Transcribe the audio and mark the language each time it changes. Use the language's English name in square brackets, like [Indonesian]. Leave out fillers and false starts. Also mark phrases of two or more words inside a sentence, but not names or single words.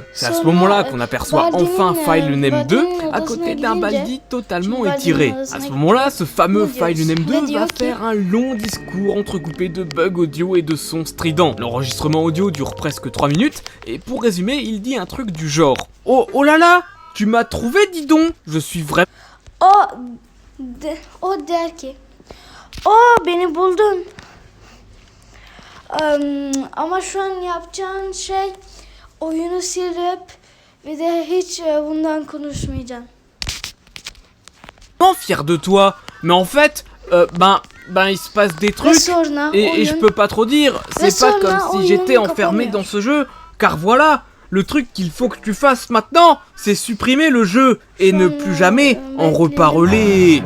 [French] C'est à ce moment-là qu'on aperçoit enfin FileName 2 à côté d'un Baldi totalement étiré. À ce moment-là, ce fameux FileName 2 va faire un long discours entrecoupé de bugs audio et de sons stridents. L'enregistrement audio dure presque 3 minutes, et pour résumer, il dit un truc du genre « Oh là là, tu m'as trouvé, dis donc, je suis vraiment... » [Turkish] O der ki beni buldun. Ama şu an yapacağın şey oyunu silip bir de hiç bundan konuşmayacağım. [French] Fier de toi, mais en fait, il se passe des trucs et je peux pas trop dire, c'est pas comme si j'étais enfermé dans ce jeu, car voilà, le truc qu'il faut que tu fasses maintenant, c'est supprimer le jeu et ne plus jamais en reparler.